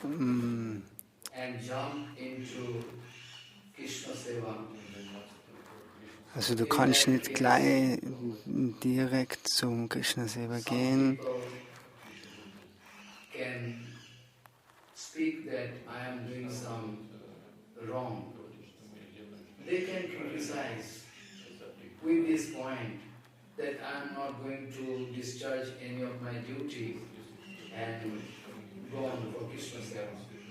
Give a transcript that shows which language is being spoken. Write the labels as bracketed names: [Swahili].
[English] and jump into Krishna Seva, [German] also du kannst nicht gleich direkt zum Krishna Seva gehen. [English] Can speak that I am doing some wrong. They can criticize with this point that I am not going to discharge any of my duties and go on for Krishna Seva.